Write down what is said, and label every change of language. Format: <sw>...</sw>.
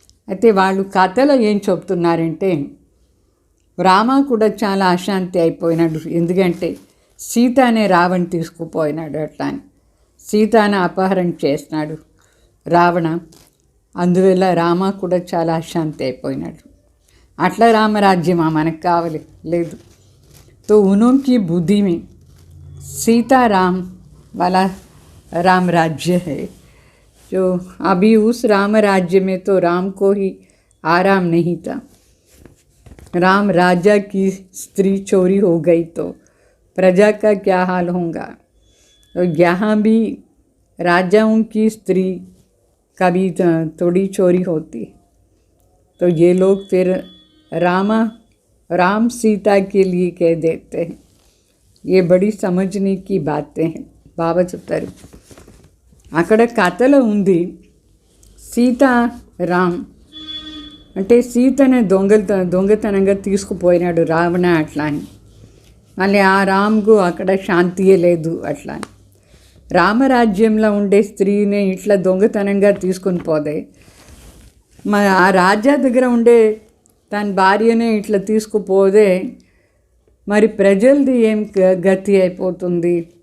<te>అయితే వాళ్ళు కథలో ఏం చెప్తున్నారంటే, రామ కూడా చాలా అశాంతి అయిపోయినాడు. ఎందుకంటే సీత అనే రావణ్ తీసుకుపోయినాడు, అట్లా అని సీతను అపహరణ చేసినాడు రావణ. అందువల్ల రామ కూడా చాలా అశాంతి అయిపోయినాడు. అట్లా రామరాజ్యమా మనకు కావాలి? లేదు.</te> <hi>तो उनकी बुद्धि में सीताराम वाला राम राज्य है, जो अभी उस राम राज्य में तो राम को ही आराम नहीं था. राम राजा की स्त्री चोरी हो गई तो प्रजा का क्या हाल होगा. तो यहाँ भी राजाओं की स्त्री कभी थोड़ी चोरी होती, तो ये लोग फिर राम सीता के लिए कह देते हैं. ये बड़ी समझने की बातें हैं.</hi> <te>బాబా చెప్తారు, అక్కడ కథలో ఉంది సీత రామ్ అంటే సీతనే దొంగతనంగా తీసుకుపోయినాడు రావణ అట్లా అని. మళ్ళీ ఆ రామ్కు అక్కడ శాంతియే లేదు అట్లా అని. రామరాజ్యంలో ఉండే స్త్రీని ఇట్లా దొంగతనంగా తీసుకొని పోదే, మరి ఆ రాజా దగ్గర ఉండే తన భార్యనే ఇట్లా తీసుకుపోదే మరి ప్రజలది ఏం గతి అయిపోతుంది.</te>